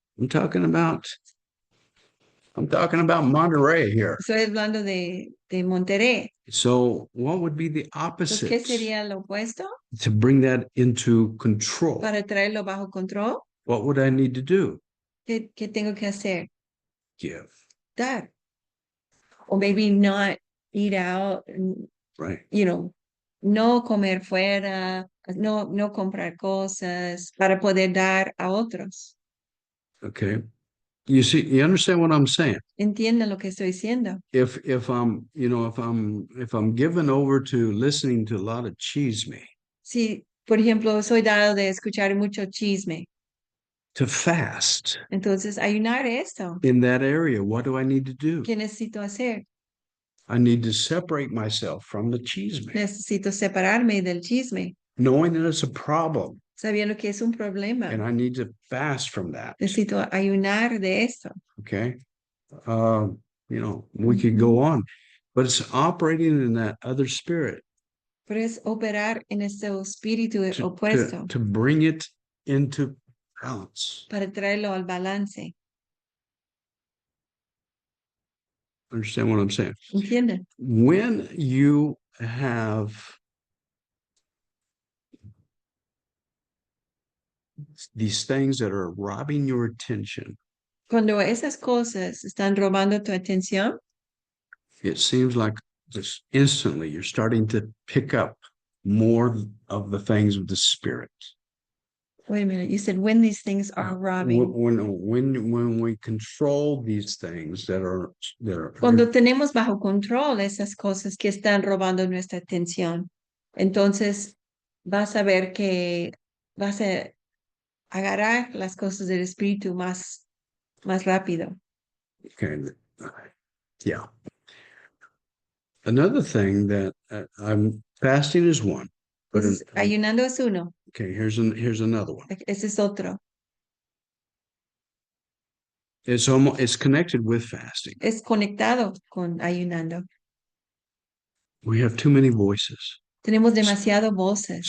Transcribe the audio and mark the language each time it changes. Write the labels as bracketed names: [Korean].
[English] I'm talking about Monterrey here. [Spanish] Estoy hablando de Monterrey. [English] So what would be the [Spanish] Entonces, ¿qué [English] opposite [Spanish] sería lo opuesto? [English] to bring that into control? [Spanish] Para traerlo bajo control, [English] What would I need to do? [Spanish] ¿qué tengo que hacer? [English] Give, [Spanish] Dar. O [English] maybe not eat out, right? [Spanish] no comer fuera, no comprar cosas para poder dar a otros. [English] Okay. You understand what I'm saying? [Spanish] ¿Entienden lo que estoy diciendo? [English] If I'm given over to listening to a lot of chisme, [Spanish] Si, por ejemplo, soy dado de escuchar mucho chisme, [English] to fast [Spanish] entonces ayunar esto. [English] in that area, what do I need to do? [Spanish] ¿Qué necesito hacer? [English] I need to separate myself from the chisme, [Spanish] Necesito separarme del chisme, [English] knowing that it's a problem, [Spanish] sabiendo que es un problema. [English] and I need to fast from that. [Spanish] Necesito ayunar de esto. [English] Okay. We could go on, but it's operating in that other spirit [Spanish] Pero es operar en este espíritu opuesto [English] to bring it into balance. [Spanish] para traerlo al balance. [English] Understand what I'm saying? [Spanish] ¿Entienden? [English] When you have these things that are robbing your attention, [Spanish] Cuando esas cosas están robando tu atención, [English] it seems like just instantly you're starting to pick up more of the things of the spirit. wait a minute, you said when these things are robbing. When we control these things that are [Spanish] Cuando tenemos bajo control esas cosas que están robando nuestra atención, entonces vas a ver que vas a agarrar las cosas del espíritu más rápido. [English] okay, yeah. Another thing that I'm fasting is one, but [Spanish] Entonces, ayunando es uno, [English] okay, here's another one. [Spanish] ese es otro. [English] It's connected with fasting. [Spanish] Es conectado con ayunando. [English] We have too many voices [Spanish] Tenemos demasiado voces